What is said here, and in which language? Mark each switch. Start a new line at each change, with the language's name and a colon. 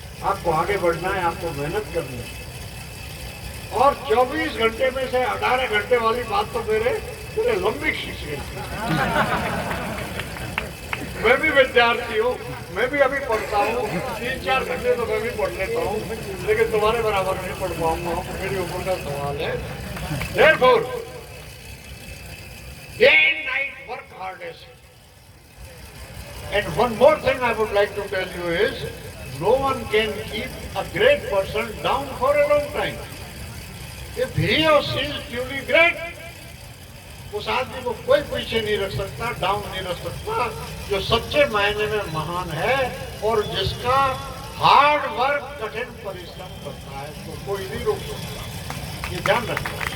Hindi: आपको आगे बढ़ना है, आपको मेहनत करनी है। और 24 घंटे में से 18 घंटे वाली बात तो मेरे लंबी खींच गई। मैं भी विद्यार्थी हूँ, मैं भी अभी पढ़ता हूँ, 3-4 घंटे तो मैं भी पढ़ लेता हूँ, लेकिन तुम्हारे बराबर नहीं पढ़ पाऊंगा, मेरी उम्र का सवाल है।
English: Therefore, day and night work hardest. And one more thing I would like to tell you is, no one can keep a great person down for a long time. If he or she is truly great,
Hindi: उस आदमी को कोई पीछे नहीं रख सकता, down नहीं रख सकता। जो सच्चे मायने में महान है और जिसका हार्ड वर्क, कठिन परिश्रम करता है, तो कोई नहीं रोक सकता। ये ध्यान रखना।